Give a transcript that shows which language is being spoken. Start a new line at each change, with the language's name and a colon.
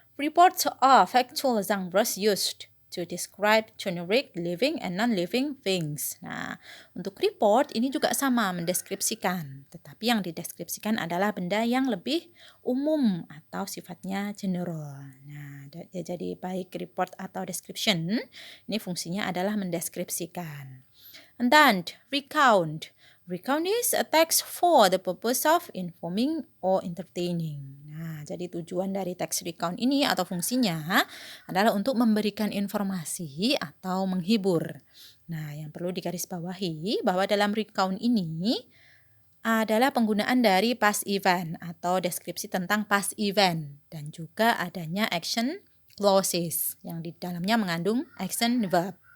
English: Reports are factual genres used to describe generic living and non-living things.
Indonesian: Nah, untuk report ini juga sama mendeskripsikan, tetapi yang dideskripsikan adalah benda yang lebih umum atau sifatnya general. Nah, jadi baik report atau description, ini fungsinya adalah mendeskripsikan.
English: And then recount. Recount is a text for the purpose of informing or entertaining.
Indonesian: Nah, jadi tujuan dari teks recount ini atau fungsinya adalah untuk memberikan informasi atau menghibur. Nah, yang perlu digarisbawahi bahwa dalam recount ini adalah penggunaan dari past event atau deskripsi tentang past event dan juga adanya action clauses yang di dalamnya mengandung action verb.